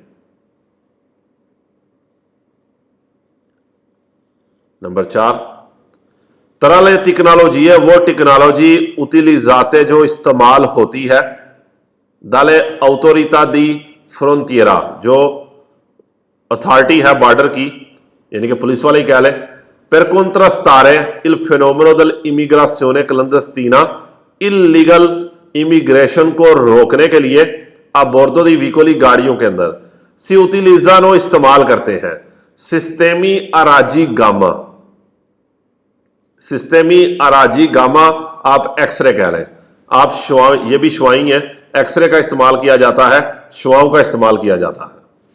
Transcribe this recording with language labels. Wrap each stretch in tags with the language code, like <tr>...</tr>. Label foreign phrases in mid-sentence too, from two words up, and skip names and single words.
<hi>नंबर 4, तरल टेक्नोलॉजी है वो टेक्नोलॉजी उतिलिजाते जो इस्तेमाल होती है दाले</hi> <it>autorità di frontiera,</it> <hi>जो अथॉरिटी है बॉर्डर की, यानी कि पुलिस वाले ही कह लें,</hi> <it>per contrastare il fenomeno dell'immigrazione clandestina,</it> <hi>इलीगल इमिग्रेशन को रोकने के लिए</hi> <it>a bordo di veicoli</it> <hi>गाड़ियों के अंदर</hi> <it>si utilizzano</it> <hi>इस्तेमाल करते हैं</hi> <it>sistemi a raggi gamma. sistemi a raggi gamma</it> <hi>आप एक्सरे कह लें, आप शुआ, ये भी शुआई है, एक्सरे का इस्तेमाल किया जाता है, शुआओं का इस्तेमाल किया जाता है।</hi>